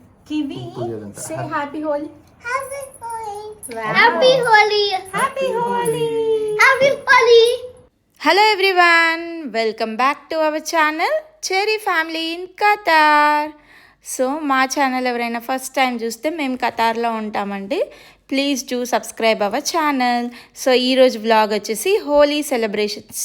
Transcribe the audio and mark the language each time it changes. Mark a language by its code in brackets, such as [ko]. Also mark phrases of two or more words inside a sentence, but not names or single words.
[en] Kiwi, say happy Holi. Happy Holi. Wow. Happy Holi. Happy Holi. Happy Holi. Hello everyone, welcome back to our channel Cherry Family in Qatar. [te] సో మా ఛానల్ ఎవరైనా [en] first time [te] చూస్తే మేము ఖతార్లో ఉంటామండి. [en] Please do subscribe our channel. [te] సో ఈరోజు వ్లాగ్ వచ్చేసి [en] Holi celebrations.